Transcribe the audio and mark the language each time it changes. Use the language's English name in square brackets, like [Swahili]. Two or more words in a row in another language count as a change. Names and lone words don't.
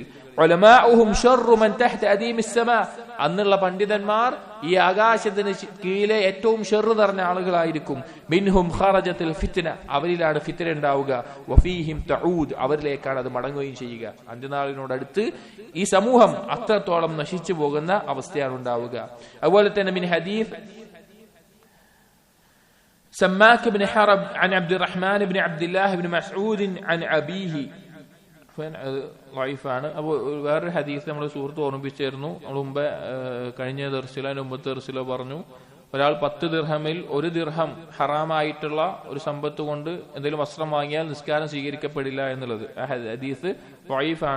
[Arabic] علماؤهم شر من تحت أديم السماء, [Malayalam] അന്നുള്ള പണ്ഡിതന്മാർ ഈ ആകാശത്തിന് കീഴിലെ ഏറ്റവും ഷർറ് നിറഞ്ഞ ആളുകളായിരിക്കും. [Arabic] منهم خرجت الفتنة, [Malayalam] അവരിലാണ് ഫിത്ന ഉണ്ടാവുക. [Arabic] وفيهم تعود, [Malayalam] അവരിലേക്കാണ് അത് മടങ്ങുകയും ചെയ്യുക. അന്ത്യനാളിനോടടുത്ത് ഈ സമൂഹം അത്രത്തോളം നശിച്ചു പോകുന്ന അവസ്ഥയാണ് ഉണ്ടാവുക. അതുപോലെ തന്നെ [Arabic] من حديث سماك بن حرب عن عبد الرحمن بن عبد الله بن مسعود عن أبيه ലൈഫാണ്. [Malayalam] അപ്പോൾ വേറൊരു ഹദീസ് നമ്മൾ സുഹൃത്ത് ഓർമ്മിപ്പിച്ചായിരുന്നു. നമ്മൾ മുമ്പ് കഴിഞ്ഞ ദർസിലോ മുമ്പത്തെ ദർസിലോ പറഞ്ഞു, ഒരാൾ 10 ദിർഹമിൽ 1 ദിർഹം ഹറാമായിട്ടുള്ള ഒരു സമ്പത്ത് കൊണ്ട് എന്തെങ്കിലും വസ്ത്രം വാങ്ങിയാൽ നിസ്കാരം സ്വീകരിക്കപ്പെടില്ല എന്നുള്ളത്. ആ ഹദീസ് ലൈഫാണ്.